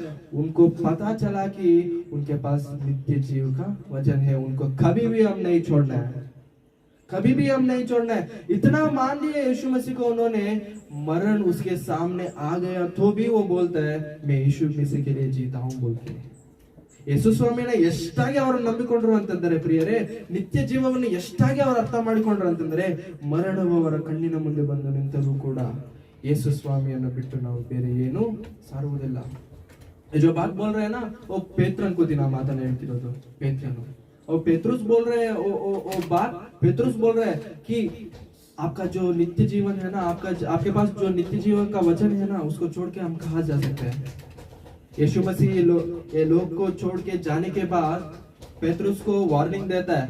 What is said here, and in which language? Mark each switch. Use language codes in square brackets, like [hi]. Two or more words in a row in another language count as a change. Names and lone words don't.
[hi] उनको पता चला कि उनके पास नित्य जीव का वचन है. उनको कभी भी हम नहीं छोड़ना है. इतना मान लिया यीशु मसीह को उन्होंने, मरण उसके सामने आ गया तो भी वो बोलता है, मैं यीशु मसीह के लिए जीता हूं बोल के. [kn] ಯೇಸು ಸ್ವಾಮಿನ ಎಷ್ಟಾಗಿ ಅವರು ನಂಬಿಕೊಂಡ್ರು ಅಂತಂದ್ರೆ ಪ್ರಿಯರೇ, ನಿತ್ಯ ಜೀವವನ್ನು ಎಷ್ಟಾಗಿ ಅವರು ಅರ್ಥ ಮಾಡಿಕೊಂಡ್ರು ಅಂತಂದ್ರೆ, ಮರಣವು ಅವರ ಕಣ್ಣಿನ ಮುಂದೆ ಬಂದು ನಿಂತರೂ ಕೂಡ ಯೇಸು ಸ್ವಾಮಿಯನ್ನು ಬಿಟ್ಟು ನಾವು ಬೇರೆ ಏನು ಸಾರುವುದಿಲ್ಲ. [hi] जो बात बोल रहे हैं ना, वो पेत्रन को दिना माता ने ಹೇಳ್ತಿರೋದು. और पेत्रुस बोल रहे हैं, पेत्रुस बोल रहे हैं कि आपका जो नित्य जीवन है ना, आपके पास जो नित्य जीवन का वचन है ना, उसको छोड़ के हम कहाँ जा सकते हैं? यीशु मसीह ये लोग को छोड़ के जाने के बाद पेत्रुस को वार्निंग देता है.